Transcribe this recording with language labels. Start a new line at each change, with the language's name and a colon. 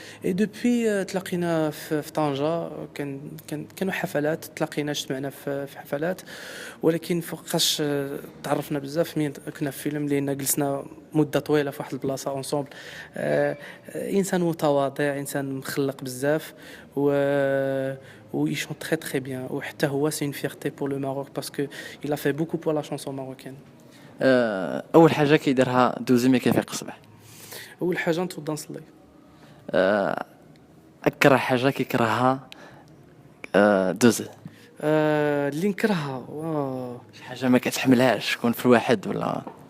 Arabic: اي دوبي تلاقينا في طنجه، كانوا حفلات، تلاقينا اجتمعنا في حفلات، ولكن فوقاش تعرفنا بزاف مين كنا في فيلم، لان جلسنا مده طويله في واحد البلاصه اونسومبل. انسان متواضع، انسان مخلق بزاف، و
French: il chante très très bien.
Arabic: وحتى هو
French: c'est une fierté pour le Maroc parce que il a fait beaucoup pour la chanson marocaine.
Arabic: اول حاجه كيديرها دوزي ملي كيفيق الصباح؟ اول حاجه نتوضا نصلي. اكره حاجه كيكرهها دوزي؟ اللي نكرهها شي حاجه ما كتحملهاش تكون في الواحد ولا؟